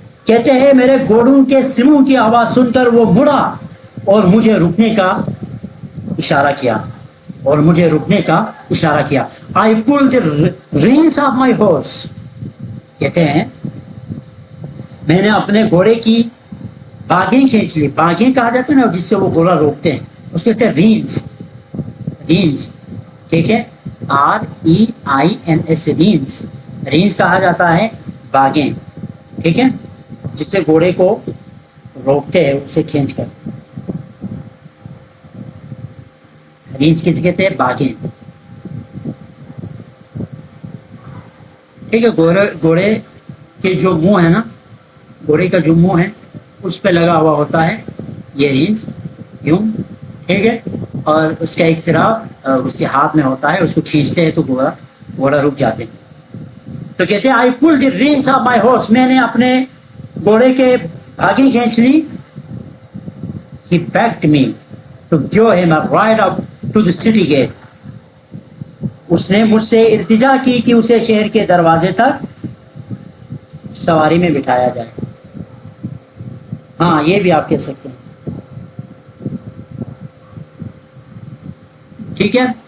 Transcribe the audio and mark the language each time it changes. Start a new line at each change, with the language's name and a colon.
Urdu: کہتے ہیں میرے گھوڑوں کے سموں کی آواز سن کر وہ مڑا اور مجھے رکنے کا اشارہ کیا, اور مجھے رکنے کا اشارہ کیا.
English: I pulled the reins of my horse.
Urdu: کہتے ہیں میں نے اپنے گھوڑے کی باگیں کھینچ لی. باگیں کہا جاتا ہے نا جس سے وہ گھوڑا روکتے ہیں, اس کو کہتے ہیں رینز. رینز ٹھیک ہے, REINS رینز. رینز کہا جاتا ہے باگیں, ٹھیک ہے, جس سے گھوڑے کو روکتے ہیں اسے کھینچ کر. رینز کس کہتے ہیں؟ باگیں. ٹھیک ہے, گھوڑے کے جو منہ ہے نا, گھوڑے کا جو منہ ہے اس پہ لگا ہوا ہوتا ہے یہ رینز, یوں, ٹھیک ہے, اور اس کا ایک سرا اس کے ہاتھ میں ہوتا ہے, اس کو کھینچتے ہیں تو گھوڑا رک جاتے ہیں. تو کہتے ہیں
English: I pulled the reins of my horse,
Urdu: میں نے اپنے گھوڑے کے بھاگیں کھینچ لی.
English: He begged me to give him a ride up to the city gate.
Urdu: اس نے مجھ سے التجا کی کہ اسے شہر کے دروازے تک سواری میں بٹھایا جائے. ہاں یہ بھی آپ کہہ سکتے ہیں, ٹھیک ہے.